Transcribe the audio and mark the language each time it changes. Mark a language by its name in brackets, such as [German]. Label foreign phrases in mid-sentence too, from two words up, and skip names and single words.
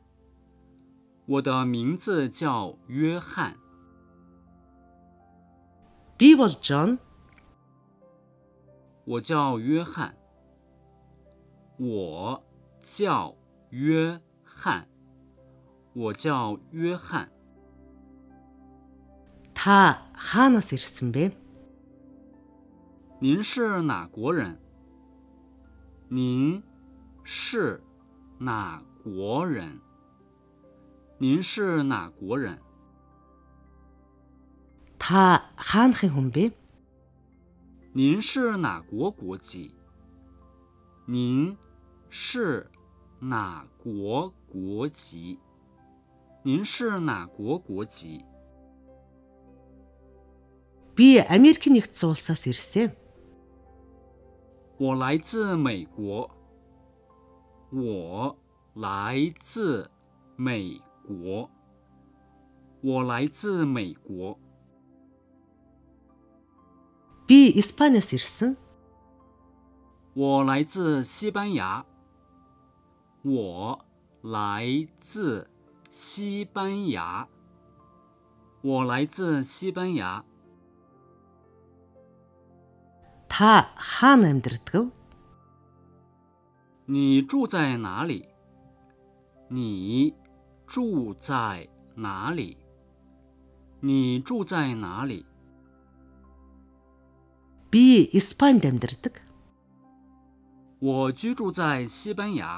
[Chinese] 我的名字叫约翰。 [Mongolian] Би бол John. [Chinese] 我叫约翰。我叫约翰。我叫约翰。 [Mongolian] Та хаанаас ирсэн бэ? [Chinese] 您是哪国人？您是哪国人？您是哪国人？ [Mongolian] Та хаанхын хүн бэ? [Chinese] 您是哪国国籍？您是哪国国籍？您是哪国国籍？ [Mongolian] Би Америкийн нэгдсэн улсаас ирсэн. [Chinese] 我来自美国。我来自美国。我来自美国。 [Mongolian] Би Испаниас ирсэн. [Chinese] 我来自西班牙。我来自西班牙。我来自西班牙。 [Mongolian] Та хаана амьдардаг вэ? [Chinese] 你住在哪里？你住在哪里？你住在哪里？ [Mongolian] Би Испанид амьдардаг. [Chinese] 我居住在西班牙。